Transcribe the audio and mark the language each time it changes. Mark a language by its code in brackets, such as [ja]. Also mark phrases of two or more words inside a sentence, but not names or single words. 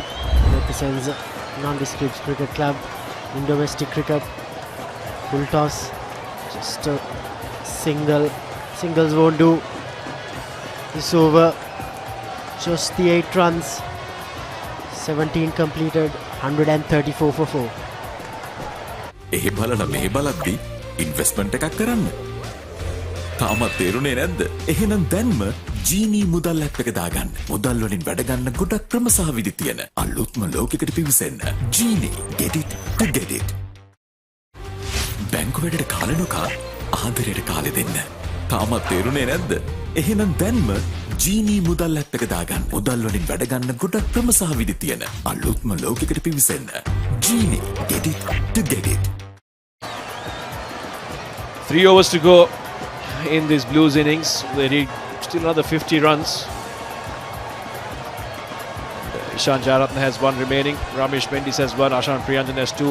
[en] Represents non-district cricket club in domestic cricket. Full toss, just a single. Singles won't do. This over, just the 8 runs. 17 completed, 134 for 4. [si] එහි බලන මෙහි බලද්දි ඉන්වෙස්ට්මන්ට් එකක් කරන්න. තාමත් තේරුනේ නැද්ද? එහෙනම් දැන්ම ජීනී මුදල් ඇප් එක දාගන්න. මුදල් වලින් වැඩ ගන්න ගොඩක් ක්‍රම සහ විදි තියෙන අලුත්ම ලෝකයකට පිවිසෙන්න. ජීනී, [en] get it to get it. [si] බැංකු වැඩට කාලෙ නොකා ආදරයට කාලෙ දෙන්න. තාමත් තේරුනේ නැද්ද? එහෙනම් දැන්ම ජීනී මුදල් ඇප් එක දාගන්න. මුදල් වලින් වැඩ ගන්න ගොඩක් ක්‍රම සහ විදි තියෙන අලුත්ම ලෝකයකට පිවිසෙන්න. ජීනී, [en] get it to get it. 3 overs to go in this Blues innings. They need still another 50 runs. Ishan Jayaratne has 1 remaining. Ramesh Mendis has 1. Ashan Priyanjan has 2.